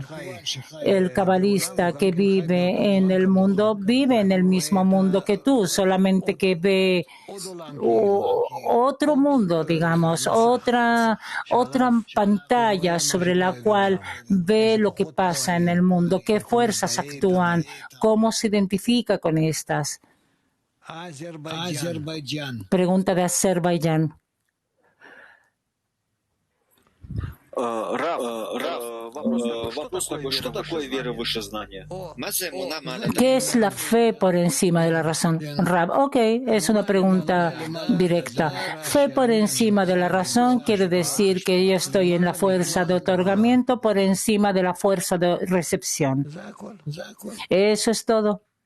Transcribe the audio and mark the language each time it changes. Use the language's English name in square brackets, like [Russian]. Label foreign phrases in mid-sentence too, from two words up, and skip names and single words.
[Spanish] El cabalista que vive en el mundo vive en el mismo mundo que tú, solamente que ve otro mundo, digamos, otra pantalla sobre la cual ve lo que pasa en el mundo, qué fuerzas actúan, cómo se identifica con estas. Azerbaiyán. Pregunta de Azerbaiyán. [Russian] Вопрос такой, что такое вера выше знания? [Spanish] ¿Qué es la fe por encima de la razón? Rab, ok, es una pregunta directa. Fe por encima de la razón quiere decir que yo estoy en la fuerza de otorgamiento por encima de la fuerza de recepción. Eso es todo.